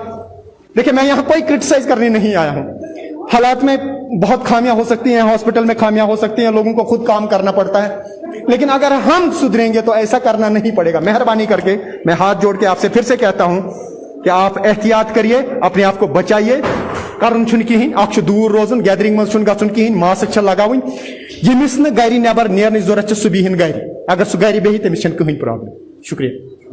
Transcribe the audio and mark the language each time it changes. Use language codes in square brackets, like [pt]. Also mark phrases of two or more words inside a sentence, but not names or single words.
[hi] देखिए मैं यहाँ कोई क्रिटिसाइज करने नहीं आया हूं, हालात में बहुत खामियां हो सकती हैं, हॉस्पिटल में खामियां हो सकती हैं, लोगों को खुद काम करना पड़ता है, लेकिन अगर हम सुधरेंगे तो ऐसा करना नहीं पड़ेगा। मेहरबानी करके मैं हाथ जोड़ के आपसे फिर से कहता हूं कि आप एहतियात करिए, अपने आप को बचाइए। [ks] करन छुन किहिन, आख छु दूर रोजन, गैदरिंग मज छुन गछुन किहिन, मास्क छ लगावुन। यमिस न गरि नेबर नेरन जरूरत छ, सु बिहिन गरि, अगर सु गरि बेहि तमिस छन कहीं प्रॉब्लम। [hi] शुक्रिया।